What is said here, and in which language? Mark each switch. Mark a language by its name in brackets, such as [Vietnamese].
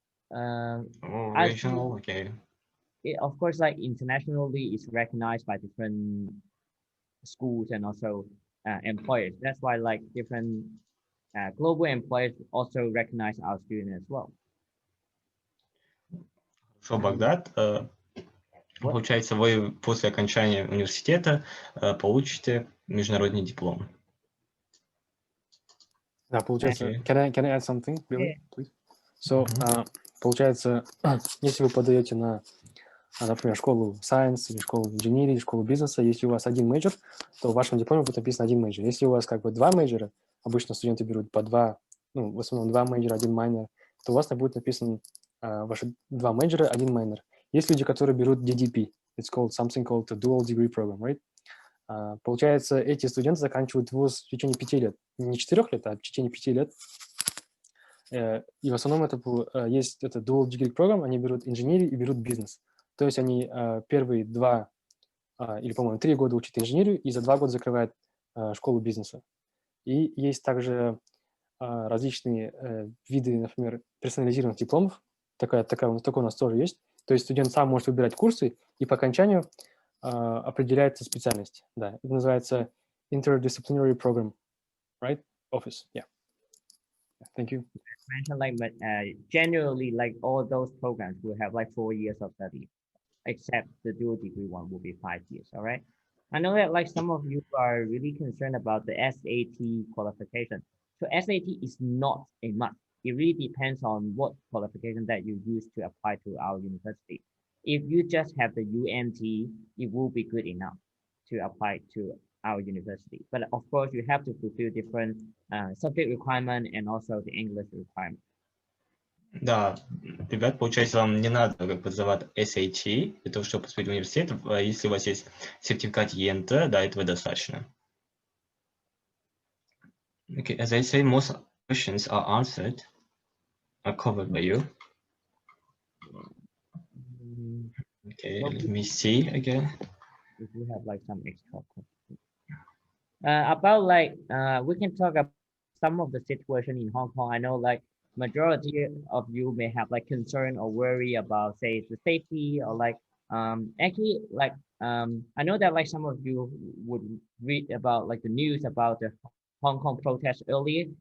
[English] Regional, okay. Of course, like internationally, it's recognized by different schools and also employers. That's why like different global employers also recognize our students as well. [Russian] So Багдад, получается, вы после окончания университета получите международный диплом. Да, получается, [English] can I add something, Billy, please? [Russian] So, получается, если вы подаете на например, школу Science, или школу Engineering, или школу бизнеса. Если у вас один мейджор, то в вашем дипломе будет написано один мейджор. Если у вас как бы два мейджора, обычно студенты берут по два, ну, в основном два мейджора, один майнер, то у вас будет написано ваши два мейджора, один майнер. Есть люди, которые берут DDP. [English] It's called something called a dual degree program, right? [Russian] Получается, эти студенты заканчивают вуз в течение 5 лет. Не 4 лет, а в течение 5 лет. И в основном это есть это dual degree program, они берут инженерию и берут бизнес. То есть они первые 2 или, по-моему, 3 года учат инженерию и за 2 года закрывают школу бизнеса. И есть также различные виды, например, персонализированных дипломов. Такой у нас тоже есть. То есть студент сам может выбирать курсы, и по окончанию определяется специальность. Да, это называется [English] interdisciplinary program, right? Office, yeah. Thank you. Mentioned like, but generally, like all those programs will have like 4 years of study, except the dual degree one will be 5 years. All right. I know that like some of you are really concerned about the SAT qualification. So SAT is not a must. It really depends on what qualification that you use to apply to our university. If you just have the UNT, it will be good enough to apply to our university. But of course, you have to fulfill different subject requirement and also the English requirement. [Russian] Да, ребят, получается, вам не надо как бы сдавать SAT для того, чтобы поступить в университет. Если у вас есть сертификат ЕНТ, да, этого достаточно. [English] Okay, as I say, most questions are answered, are covered by you. Okay, let me see again. If you have like some extra questions. About like, we can talk about some of the situation in Hong Kong. I know like majority of you may have like concern or worry about say the safety or like, actually like, I know that like some of you would read about like the news about the Hong Kong protest earlier.